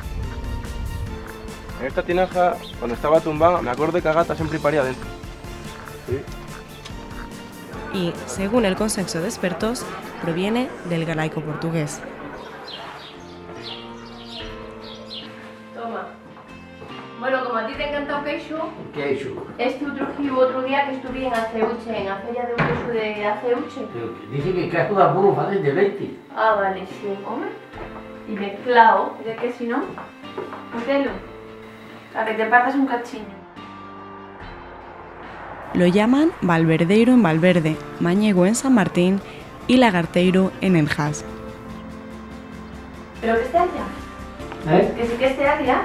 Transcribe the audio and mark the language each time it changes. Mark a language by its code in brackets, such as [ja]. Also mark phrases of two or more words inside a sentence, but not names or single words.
[es] En esta tinaja, cuando estaba tumbada, me acuerdo que a gata siempre paría dentro. Sí. Y, según el consenso de expertos, proviene del galaico portugués. Toma. Bueno, como a ti te encanta [fax] o queixo, Queixo. outro día [es] que estuve en Aceuche, en a feria de queixo de Aceuche. Dice que [fax] queixo da burro facen de leite. [es] Ah, vale, sí. [fax] Home. [es] Y mezclado. ¿De qué si no? Hacelo. A que te partas un cachiño. Lo llaman Valverdeiro en Valverde, Mañego en San Martín y Lagarteiro en El Has. ¿Pero que esté allá? ¿Que sí que esté allá?